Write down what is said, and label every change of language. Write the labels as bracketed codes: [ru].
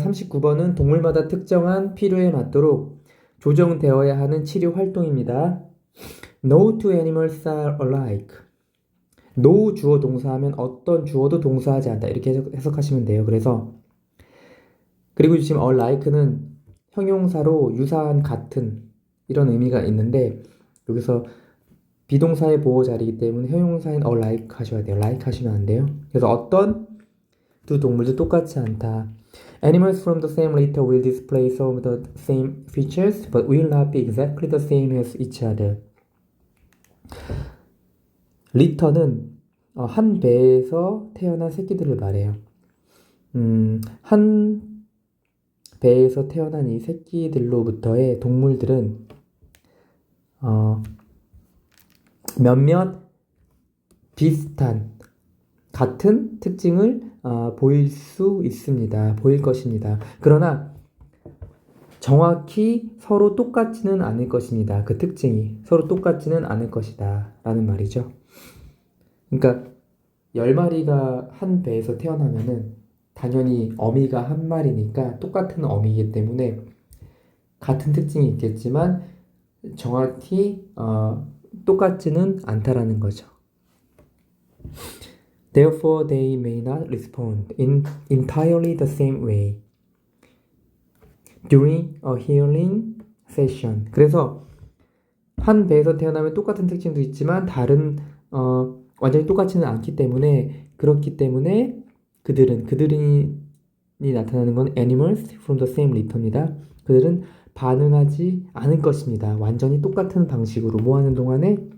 [ko] 39번은 동물마다 특정한 필요에 맞도록 조정되어야 하는 치료 활동입니다. [en] No two animals are alike. [ko] No 주어 동사하면 어떤 주어도 동사하지 않다. 이렇게 해석하시면 돼요. 그리고 지금 alike는 형용사로 유사한, 같은 이런 의미가 있는데 여기서 비동사의 보호 자리이기 때문에 형용사인 alike 하셔야 돼요. like 하시면 안 돼요. 그래서 어떤 두 동물도 똑같지 않다. [en] Animals from the same litter will display some of the same features, but will not be exactly the same as each other. [ko] 리터는 한 배에서 태어난 새끼들을 말해요. 한 배에서 태어난 이 새끼들로부터의 동물들은 몇몇 비슷한 같은 특징을 보일 수 있습니다. 보일 것입니다. 그러나 정확히 서로 똑같지는 않을 것입니다. 그 특징이 서로 똑같지는 않을 것이다 라는 말이죠. 그러니까 10마리가 한 배에서 태어나면은 당연히 어미가 한 마리니까 똑같은 어미이기 때문에 같은 특징이 있겠지만 정확히 똑같지는 않다라는 거죠. [en] Therefore, they may not respond in entirely the same way during a healing session. [ko] 그래서 한 배에서 태어나면 똑같은 특징도 있지만 다른 완전히 똑같지는 않기 때문에 그렇기 때문에 그들이 나타나는 건 [en] animals from the same litter [ko] 입니다. 그들은 반응하지 않을 것입니다. 완전히 똑같은 방식으로 뭐 하는 동안에?